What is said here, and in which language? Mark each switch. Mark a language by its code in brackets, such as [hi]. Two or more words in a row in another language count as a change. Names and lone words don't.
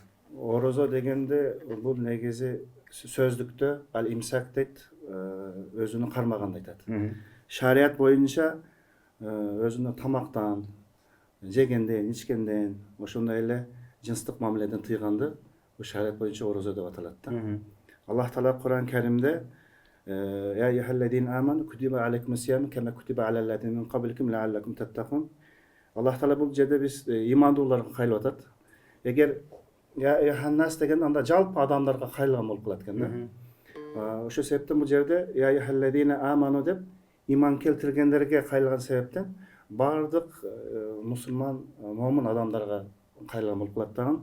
[ky] Орозо дегенде бул негизи сөздүктө ал-имсак дейт, өзүнүн кармаганды айтат. Шарият боюнча өзүнүн тамактан, жегенден, ичкенден, ошондой эле жынстык мамиледен тыйганды шарият боюнча орозо деп аталат да. Аллах Таала Кур'ан Каримде [ar] "يا أيها الذين آمنوا كتب عليكم الصيام كما كتب على الذين من قبلكم لعلكم تتقون". [ky] Аллах Таала бул жерде биз имандууларга кайрылып атат. Эгер [ar] "يا أيها الناس" [ky] деген анда жалпы адамдарга кайрылган болуп калат экен да. Ошол себептен бул жерде [ar] "يا أيها الذين آمنوا" [ky] деп иман келтиргендерге кайрылган себептен бардык мусулман, момун адамдарга кайрылган болуп калат дагы.